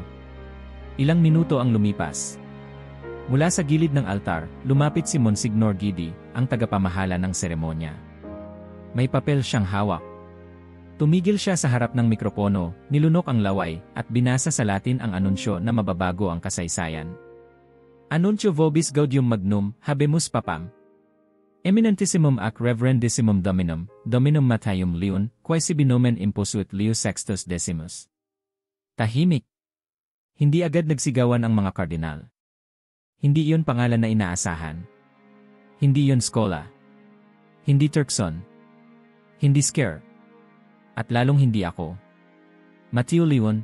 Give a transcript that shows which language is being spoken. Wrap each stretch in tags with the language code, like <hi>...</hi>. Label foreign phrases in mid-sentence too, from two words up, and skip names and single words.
<tl>Ilang minuto ang lumipas. Mula sa gilid ng altar, lumapit si Monsignor Guidi, ang tagapamahala ng seremonya. May papel siyang hawak. Tumigil siya sa harap ng mikropono, nilunok ang laway, at binasa sa Latin ang anunsyo na mababago ang kasaysayan.</tl> <la>Anuntio vobis gaudium magnum, habemus papam. Eminentissimum ac reverendissimum Dominum Matthaium Leon, quae sibi nomen imposuit Leo Sextus Decimus.</la> <tl>Tahimik. Hindi agad nagsigawan ang mga kardinal. Hindi iyon pangalan na inaasahan. Hindi iyon Scola. Hindi Turkson. Hindi Scare. At lalong hindi ako. Matteo Leon.</tl>